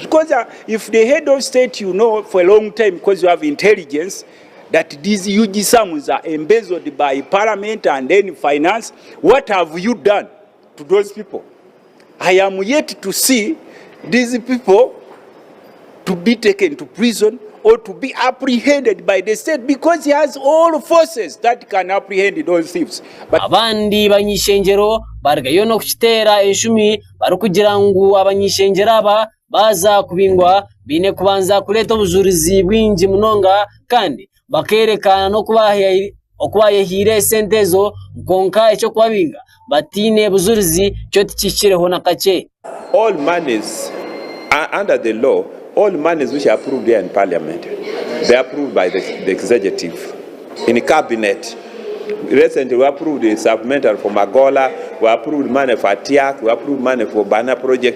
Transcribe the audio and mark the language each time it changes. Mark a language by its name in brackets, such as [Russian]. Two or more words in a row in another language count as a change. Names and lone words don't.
[English] Because if the head of state, you know, for a long time, because you have intelligence, that these huge sums are embezzled by Parliament and then finance, what have you done to those people? I am yet to see these people to be taken to prison or to be apprehended by the state, because he has all forces that can apprehend those thieves. But [Nyankole] abandi banyishengyero barigayo no kukitera enshumi bari kugira ngu abanyishengyero aba baza kubingwa bine kubanza kuleta obujurizi bwingi munonga kandi bakerekana no okubayehire sente zo nkonka ekyo kwabinga batine bujurizi cyo tikikireho nakache. [English] All monies under the law, all monies which are approved there in Parliament, they are approved by the executive in cabinet. Recently we approved the supplementary for Magola, we approved money for Tiak, we approved money for Bana project.